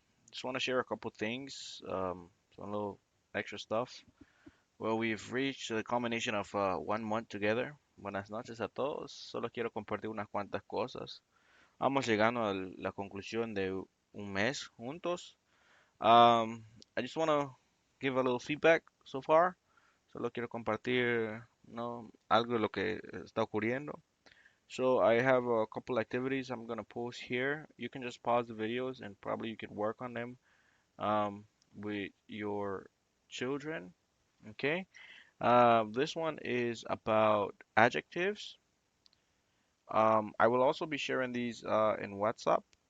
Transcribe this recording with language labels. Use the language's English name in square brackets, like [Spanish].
[English] Just want to share a couple things, some little extra stuff. Well, we've reached the culmination of 1 month together. [Spanish] Buenas noches a todos. Solo quiero compartir unas cuantas cosas. Vamos llegando a la conclusión de un mes juntos. [English] I just want to give a little feedback so far. [Spanish] Solo quiero compartir, ¿no? Algo de lo que está ocurriendo. [English] So I have a couple activities I'm gonna post here. You can just pause the videos and probably you can work on them with your children. Okay. This one is about adjectives. I will also be sharing these in WhatsApp.